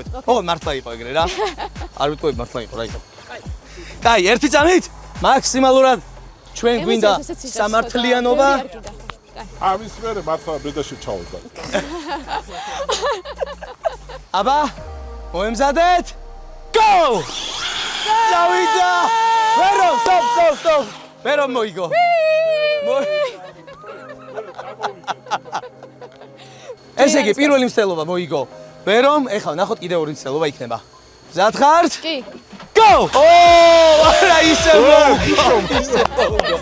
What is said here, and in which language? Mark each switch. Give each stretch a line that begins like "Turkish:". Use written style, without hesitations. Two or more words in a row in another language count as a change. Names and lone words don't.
Georgian: ოღონდ მართლა იყო ეგრე რა. არ ვიტყოდი მართლა იყო რა იქ. კაი, ერთი წამით მაქსიმალურად ჩვენ გვინდა სამართლიანობა. ამის მერე მართლა ბედაში ჩავდა. აბა, მოემზადეთ.
English: Go! Zawida! Vero, stop.
Georgian: Vero მოიგო. ესე იგი პირველი მცდელობა მოიგო. ვერომ, ეხლა ნახოთ კიდე ორი მცდელობა იქნება. მზად ხართ? კი. Go! არა ისე მოუგო.